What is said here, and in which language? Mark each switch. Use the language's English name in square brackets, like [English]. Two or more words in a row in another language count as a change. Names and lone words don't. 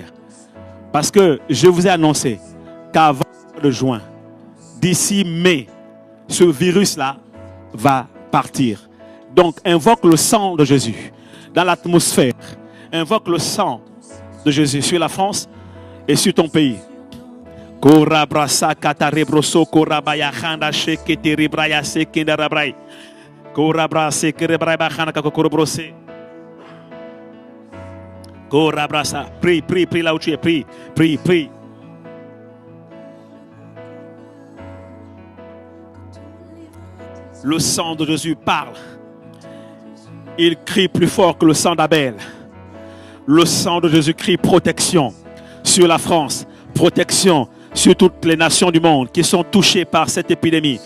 [French] Parce que je vous ai annoncé qu'avant le juin, d'ici mai, ce virus-là va partir. Donc, invoque le sang de Jésus dans l'atmosphère. Invoque le sang de Jésus sur la France et sur ton pays. Korabrasa katarebroso korabaya khanda shekete ribraya sekenda rabrai. Korabrasa kerebraya khanda kakorobrose. Korabrasa, prie, prie, prie là où tu es, prie, prie, prie. Le sang de Jésus parle. Il crie plus fort que le sang d'Abel. Le sang de Jésus crie protection sur la France, protection sur toutes les nations du monde qui sont touchées par cette épidémie.